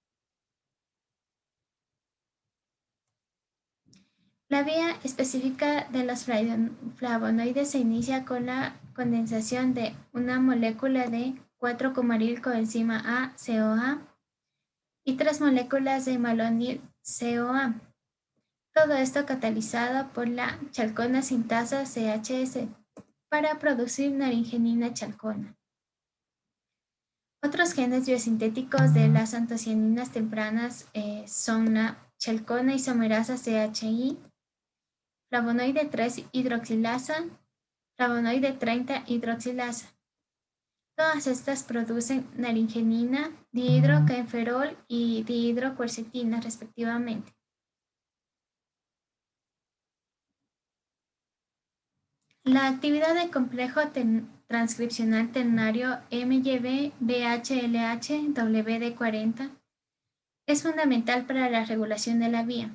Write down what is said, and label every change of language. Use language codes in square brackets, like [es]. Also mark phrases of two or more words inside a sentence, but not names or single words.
[es] La vía específica de los flavonoides se inicia con la condensación de una molécula de 4-cumaril coenzima A, CoA, y 3 moléculas de malonil, CoA. Todo esto catalizado por la chalcona sintasa CHS para producir naringenina chalcona. Otros genes biosintéticos de las antocianinas tempranas son la chalcona isomerasa CHI, flavonoide 3-hidroxilasa, flavonoide 30-hidroxilasa. Todas estas producen naringenina, dihidrocanferol y dihidroquercetina respectivamente. La actividad del complejo transcripcional ternario MYB-BHLH-WD40 es fundamental para la regulación de la vía.